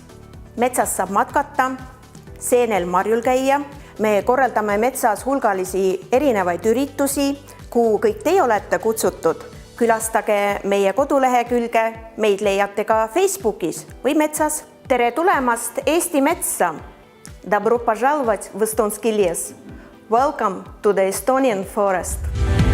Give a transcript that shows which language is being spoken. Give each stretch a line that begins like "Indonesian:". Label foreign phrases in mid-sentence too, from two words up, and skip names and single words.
Estonian: Metsas saab matkata, seenel marjul käia. Me korraldame metsas hulgalisi erinevaid üritusi, kuhu kõik teie olete kutsutud. Külastage meie kodulehekülge, meid leiate ka Facebookis või metsas. Tere tulemast Eesti metsa!
Russian: Добро пожаловать в Эстонский лес!
English: Welcome to the Estonian forest!